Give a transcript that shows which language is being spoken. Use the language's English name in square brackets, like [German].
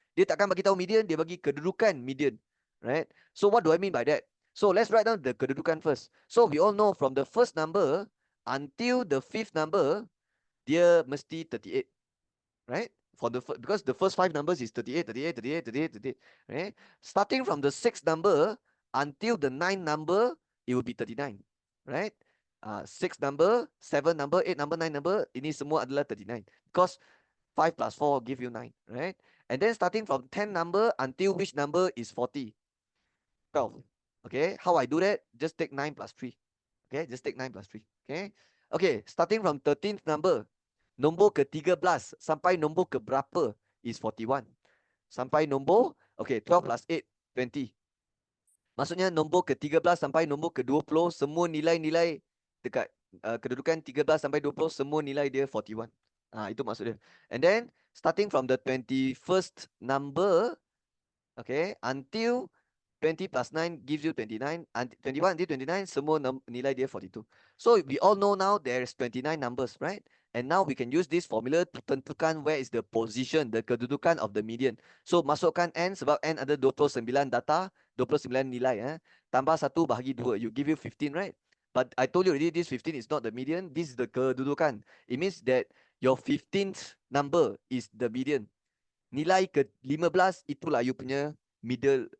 [Malay] Dia takkan bagi tahu median, dia bagi kedudukan median. [English] Right? So what do I mean by that? So let's write down the kedudukan first. So we all know from the first number until the fifth number, [Malay] dia mesti 38. [English] Right? Because the first 5 numbers is 38, 38, 38, 38, 38. Right? Starting from the sixth number until the ninth number, it will be 39. Right? Six number, seven number, eight number, nine number, [Malay] ini semua adalah 39. [English] Because 5 plus 4 give you 9. Right? And then starting from 10 number until which number is 40? 12. Okay? How I do that? Just take 9 plus 3. Okay? Just take 9 plus 3. Okay? Okay, starting from 13th number, [Malay] nombor ke-13 sampai nombor ke berapa [English] is 41. [Malay] Sampai nombor, okay, 12 plus 8, 20. Maksudnya nombor ke-13 sampai nombor ke-20, semua nilai-nilai dekat kedudukan 13 sampai 20, semua nilai dia 41. Itu maksud dia. [English] And then, starting from the 21st number, okay, until 20 plus 9 gives you 29. And 21 until 29, [Malay] semua nilai dia 42. [English] So we all know now there's 29 numbers, right? And now we can use this formula to tentukan where is the position, the kedudukan of the median. [Malay] So masukkan n sebab n ada 29 data, 29 nilai. Tambah 1 bahagi 2, [English] you give you 15, right? But I told you already, this 15 is not the median. This is the kedudukan. It means that your 15th number is the median. [Malay] Nilai ke-15 itulah you punya middle.